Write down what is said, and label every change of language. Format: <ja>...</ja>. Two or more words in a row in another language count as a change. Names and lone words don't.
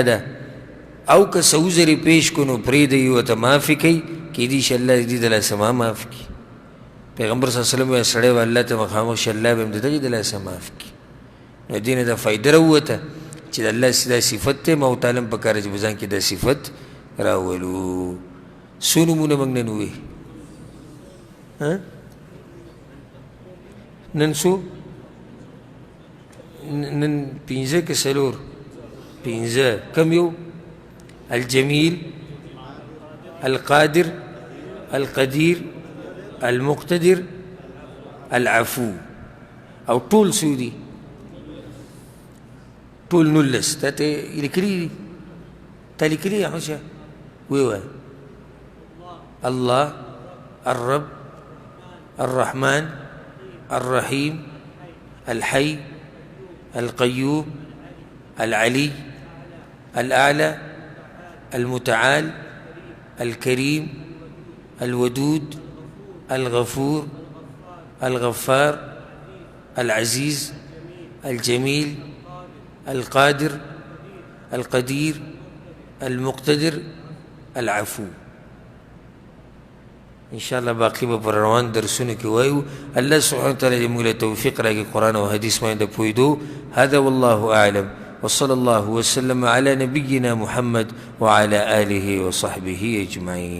<ps>ده او که څه عذر یې پیش کړو نو پرېږدئ ورته معافي کوي کیدای شي الله دې د لاسه ما معاف کړي پیغمبر</ps> <ar>صلی الله علیه وسلم</ar> <ps>وایي سړی به الله ته مخامخ شي الله به هم د دغې د لاسه معاف کړي نو دې نه دا فایده راووته چې د الله دا صفت دی ما ورته علم پکار چې په ځان کې دا صفت راولو څو نومونه موږ نن ووایي نن څو نن پنځه که څلور پنځه کم یو</ps> <ar>الجمیل القادر القدیر المقتدر العفو</ar> <ps>او ټول څو دي ټول 19 تا ته لیکلي دي تا لیکلي یا خوشه ویوه الله</ps> <ar>الرب الرحمن الرحيم الحي القيوم العلي الأعلى المتعال الكريم الودود الغفور الغفار العزيز الجميل القادر القدير المقتدر العفو ان شاء الله</ar> <ps>باقي به پر روان درسونه کې وایو</ps> <ar>الله سبحانه وتعالى</ar> <ps>دې موږ له توفیق راکړي قرآن او حدیث باندې پوهېدو</ps> <ar>هذا والله اعلم وصلى الله وسلم على نبينا محمد وعلى آله وصحبه أجمعين.</ar>